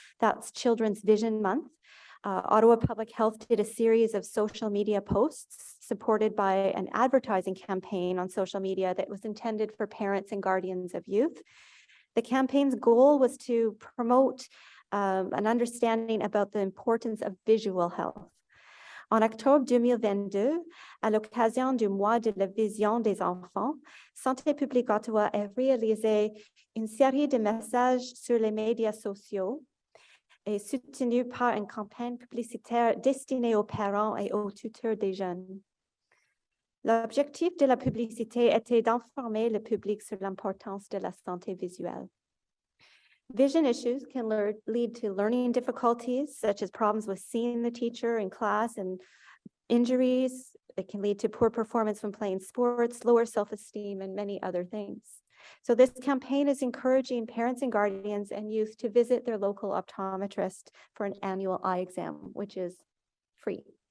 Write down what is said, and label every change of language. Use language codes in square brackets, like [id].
[en] That's Children's Vision Month. Ottawa Public Health did a series of social media posts supported by an advertising campaign on social media that was intended for parents and guardians of youth. The campaign's goal was to promote an understanding about the importance of visual health. [fr] En octobre 2022, à l'occasion du mois de la vision des enfants, Santé publique Ottawa a réalisé une série de messages sur les médias sociaux et soutenu par une campagne publicitaire destinée aux parents et aux tuteurs des jeunes. L'objectif de la publicité était d'informer le public sur l'importance de la santé visuelle. [en] Vision issues can lead to learning difficulties, such as problems with seeing the teacher in class and injuries. It can lead to poor performance when playing sports, lower self-esteem, and many other things. So this campaign is encouraging parents and guardians and youth to visit their local optometrist for an annual eye exam, which is free.